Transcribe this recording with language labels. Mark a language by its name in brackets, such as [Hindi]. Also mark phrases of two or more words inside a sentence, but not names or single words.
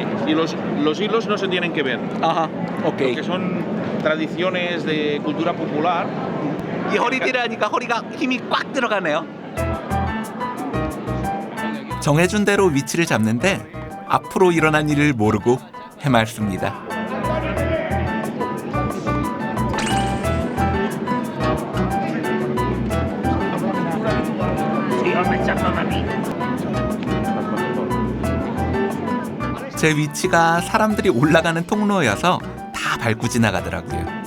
[Spanish] Y los hilos no se tienen que ver. Ajá. Ok. Porque son tradiciones de cultura popular. [Korean] 이 허리띠를 하니까 허리가 힘이 꽉 들어가네요. 정해준 대로 위치를 잡는데 앞으로 일어난 일을 모르고 해맑습니다. 제 위치가 사람들이 올라가는 통로여서 다 밟고 지나가더라고요.